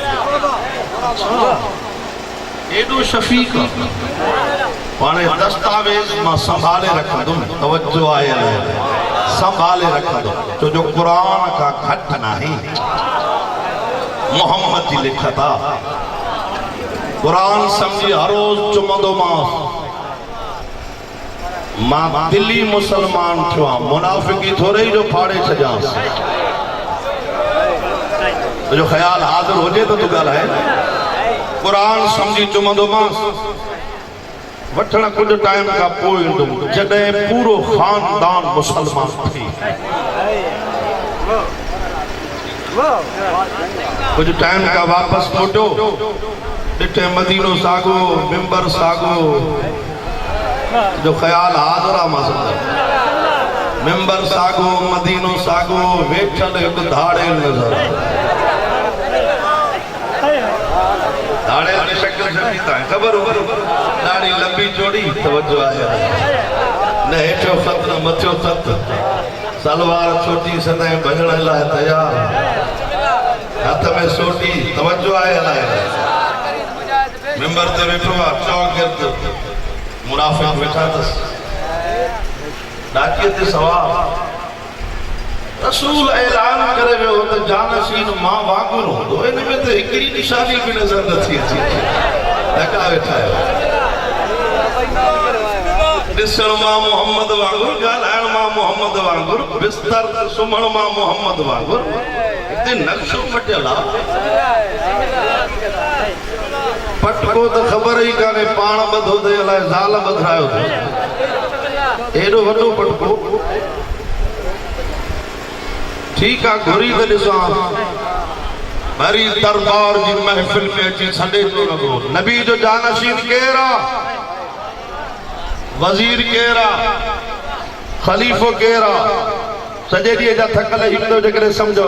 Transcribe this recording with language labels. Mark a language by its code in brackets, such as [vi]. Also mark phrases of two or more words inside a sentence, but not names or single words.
[sd] एॾो शफ़ीक़ पाणे दस्तावेज़ मां संभाले रखंदुमि। तवज्जो आहे, संभाले रखंदुमि छो जो क़ुरान खां घटि नाहे, मोहम्मद जी लिखत आहे। कुरान समझी हर रोज चुमंदो मां दिल्ली मुसलमान थियो आं, मुनाफिकी थोड़े जो फाड़े छजांस। जो ख्याल [hi] हाजिर हो जाए तो [sd] तू ॻाल्हाए। कुरान समझी चुमंदो वठण [hi] कुछ टाइम [sd] का पोइ ईंदुमि जॾहिं पूरो खानदान मुसलमान थी। [hi] कुछ टाइम [sd] का वापस मोटो, ॾिठे मदीनो सागो, मिंबर सागो, जो ख्याल हाज़िरा मां सम्झो। मिंबर सागो, मदीनो सागो, वेठल एक धाड़े नजर। धाड़े की शक्ल शक्ल ताई खबर हो, दाढ़ी लंबी चौड़ी, तवज्जो आया न हेठो खत न मथियो खत, सलवार छोटी सदाई भजण लाइ तैयार, [hi] हाथ में सोटी, [sd] तवज्जो आया लाइ। मिंबर ते वेठो आ, चौगिर्द मुनाफिक वेठा अथसि, डाकीअ ते सवार। रसूल ऐलान करे वियो त जानशीन मां वांगुरु हूंदो, इन में त हिकिड़ी निशानी बि नज़र नथी अचे। ढका वेठा आहियो, ॾिसण मां मोहम्मद वांगुरु, ॻाल्हाइण मां मोहम्मद वांगुरु, बिस्तर सुम्हण मां मोहम्मद वांगुरु। हिते नक्शो मटियल आहे, पटको त ख़बर ई कान्हे पाण ॿधो ते अलाए ज़ाल ॿधायो अथई, एॾो वॾो पटको। [hi] ठीक है, [sd] घुरी तो ॾिसां, भरी दरबार जी महफिल में अची छॾे थो लॻो। नबी जो जानशीन केरु आहे, वज़ीर केरु आहे, ख़लीफ़ो केरु आहे, सॼे ॾींहं जा थकल ईंदो जेकॾहिं सम्झो।